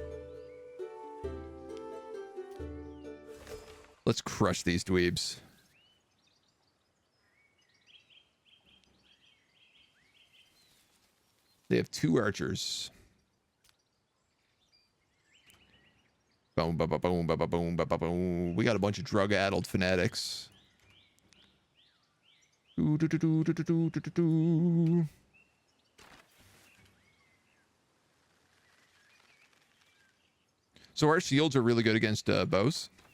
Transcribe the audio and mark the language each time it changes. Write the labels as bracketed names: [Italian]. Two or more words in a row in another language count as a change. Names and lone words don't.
[English] Let's crush these dweebs. They have 2 archers. Boom, ba, ba, boom, ba, ba, boom, ba, ba, boom. We got a bunch of drug-addled fanatics. Do, do, do, do, do, do, do, do, do. So our shields are really good against bows.